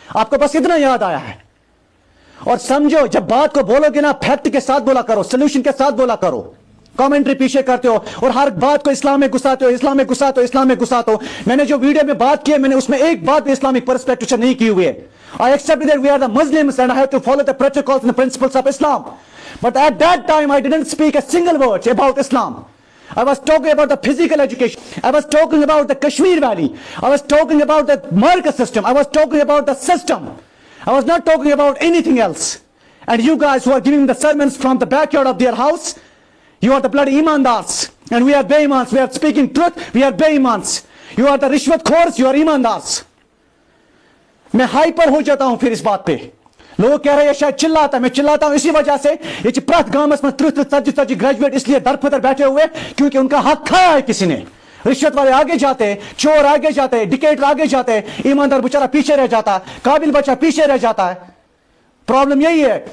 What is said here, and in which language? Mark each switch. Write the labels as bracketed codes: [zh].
[hi] आपको बस इतना याद आया है। और समझो जब बात को बोलोगे ना फैक्ट के साथ बोला करो, सोल्यूशन के साथ बोला करो। कमेंट्री पीछे करते हो और हर बात को इस्लाम में घुसाते हो, इस्लाम में घुसाते हो, इस्लाम में घुसाते हो। मैंने जो वीडियो में बात की है मैंने उसमें एक बात भी इस्लामिक पर्सपेक्टिव से नहीं की हुई है। [en] I accept that we are the Muslims and I have to follow the protocols and the principles of Islam. But at that time I didn't speak a single word about Islam. I was talking about the physical education. I was talking about the Kashmir Valley. I was talking about the Marcus system. I was talking about the system. I was not talking about anything else. And you guys who are giving the sermons from the backyard of their house, you are the bloody imandars. And we are beimans. We are speaking truth. We are beimans. You are the rishwat khors. You are imandars. [hi] मैं hyper हो जाता हूं फिर इस बात पे। लोग कह रहे हैं शायद चिल्लाता, मैं चिल्लाता हूं इसी वजह से ये प्रत गामस में 30 ग्रेजुएट इसलिए दर फदर बैठे हुए क्योंकि उनका हक खाया है किसी ने। रिश्वत वाले आगे जाते, चोर आगे जाते, डिकेटर आगे जाते, ईमानदार बेचारा पीछे रह जाता, काबिल बच्चा पीछे रह जाता है। प्रॉब्लम यही है।